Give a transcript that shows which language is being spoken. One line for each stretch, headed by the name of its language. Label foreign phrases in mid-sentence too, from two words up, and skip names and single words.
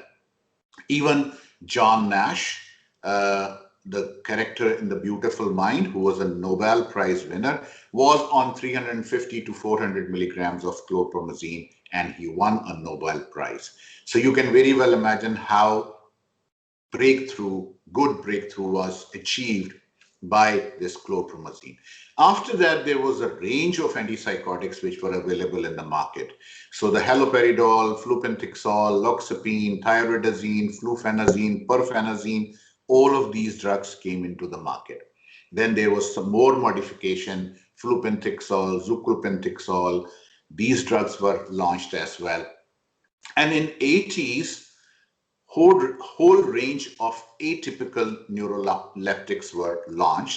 English: Even John Nash, the character in The Beautiful Mind, who was a Nobel Prize winner, was on 350 to 400 milligrams of chlorpromazine, and he won a Nobel Prize. So you can very well imagine how good breakthrough was achieved by this chlorpromazine. After that, there was a range of antipsychotics which were available in the market. So the haloperidol, flupentixol, loxapine, thyroidazine, flufenazine, perfenazine, all of these drugs came into the market. Then there was some more modification, flupentixol, zuclopentixol. These drugs were launched as well. And in 80s, whole range of atypical neuroleptics were launched.